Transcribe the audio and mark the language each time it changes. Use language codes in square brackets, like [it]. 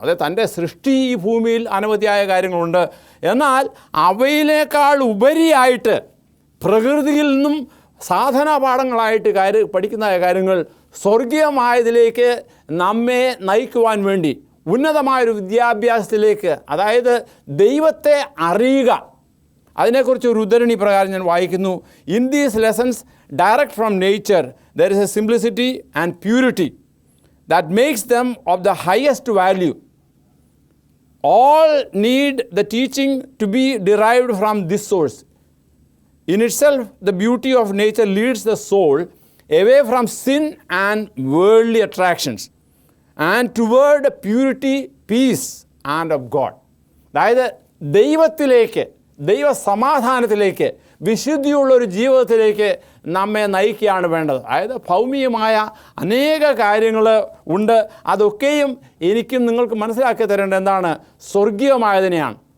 [ml] അതായത് തൻ്റെ സൃഷ്ടി ഈ ഭൂമിയിൽ അനവധിയായ കാര്യങ്ങളുണ്ട്, എന്നാൽ അവയിലേക്കാൾ ഉപരിയായിട്ട് പ്രകൃതിയിൽ നിന്നും സാധനാ പാഠങ്ങളായിട്ട് പഠിക്കുന്ന കാര്യങ്ങൾ സ്വർഗീയമായതിലേക്ക് നമ്മെ നയിക്കുവാൻ വേണ്ടി ഉന്നതമായൊരു വിദ്യാഭ്യാസത്തിലേക്ക്, അതായത് ദൈവത്തെ അറിയുക. അതിനെക്കുറിച്ച് ഒരു ഉദ്ധരണി പ്രകാരം ഞാൻ വായിക്കുന്നു. [en] In these lessons direct from nature there is a simplicity and purity that makes them of the highest value. all need the teaching to be derived from this source. In itself, the beauty of nature leads the soul away from sin and worldly attractions and toward purity, peace and of God. [ml] അതായത് ദൈവത്തിലേക്ക്, ദൈവസമാധാനത്തിലേക്ക്, വിശുദ്ധിയുള്ളൊരു ജീവിതത്തിലേക്ക് നമ്മെ നയിക്കുകയാണ് വേണ്ടത്. അതായത് ഭൗമികമായ അനേക കാര്യങ്ങൾ ഉണ്ട്. അതൊക്കെയും എനിക്കും നിങ്ങൾക്ക് മനസ്സിലാക്കി തരേണ്ടത് എന്താണ്? സ്വർഗീയമായതിനെയാണ്.